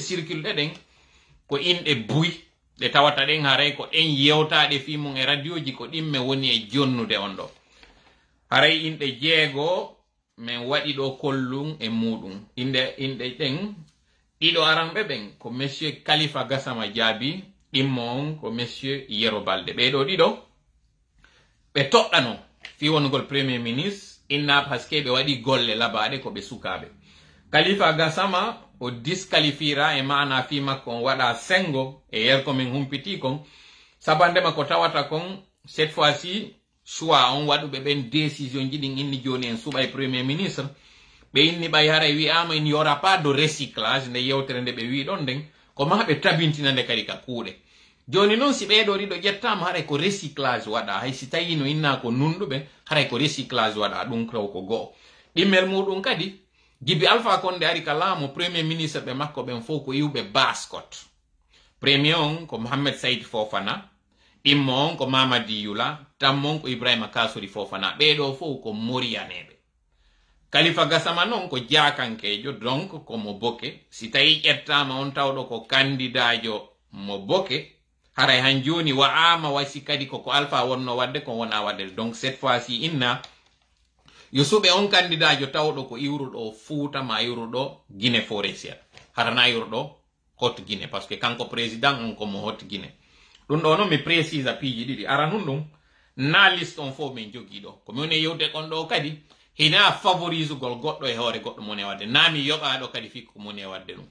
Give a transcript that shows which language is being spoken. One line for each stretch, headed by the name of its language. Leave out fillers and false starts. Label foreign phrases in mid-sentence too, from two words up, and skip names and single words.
Fula: circule ɗen ko inɗe buy ɗe tawata ɗen haray ko ɗen yewtaɗe fi mum e radio ji ko ɗimme woni e jonnude on ɗo haray inɗe jeego min waɗi ɗo kollum e muɗum inɗe ɗen ɗiɗo aranɓe ɓen ko monsieur Khalifa Gassama Diaby ɗimmo on ko monsieur Yero Balde ɓeɗo ɗiɗo ɓe toɗɗano fi wonugol
French: premier ministre
Fula: inna paske ɓe waɗi golle labaɗe ko ɓe sukaɓe. Khalifa Gassama o disqualifiera e mana fi makko on waɗa sengo e yer komin humpiti kon sabandema ko tawata kon
French: cette fois-ci choix
Fula: on waɗuɓe ɓen décision ji ɗin inni joni en suɓa e
French: premier ministre
Fula: ɓe inni ɓay haray wi'ama
French: il n'y aura pas de recyclage
Fula: nde yewtere nde ɓe wi ɗon nden ko ma ɓe tabintina nde kadi ka kuuɗe. Joni noon si ɓeɗo ɗiɗo ƴettama haray ko recyclage waɗa hay si tawi no inna ko nunɗuɓe haray ko recyclage waɗa ɗum taw ko go'o. ɗimmel muɗum kadi Gibi Alpha Condé ari ka laamu
French: premier ministre
Fula: ɓe makko ɓen fof ko iwɓe Baskot. Premier on ko Mohamed Said Fofana, immo on ko Mamadi Yula, tammo on ko Ibrahima Kasuri Fofana. Ɓeɗo fof ko Moriyaneɓe. Khalifa Gassama non ko jakankejo, donc ko mo boke. Si tawi ƴettama on tawɗo ko candidajo mo boke, haray han joni wa'ama wasi kadi koko Alpha wonno wadde ko wona wadde.
French: Donc cette fois-ci
Fula: inna yo suɓe on candidajo tawɗo ko iwruɗo Fouta ma iwruɗo Guinée forestière harana iwruɗo Haute Guinée
French: parce que
Fula: kanko président on komo Haute Guinée. Ɗum ɗo noon mi précise piiji ɗiɗi aran ɗum na liste on fof min jogiiɗo ko min yewde kon ɗo kadi hina favorise gol goɗɗo e hoore goɗɗo mone wadde na mi yoɓaɗo kadi fikko mone wadde ɗum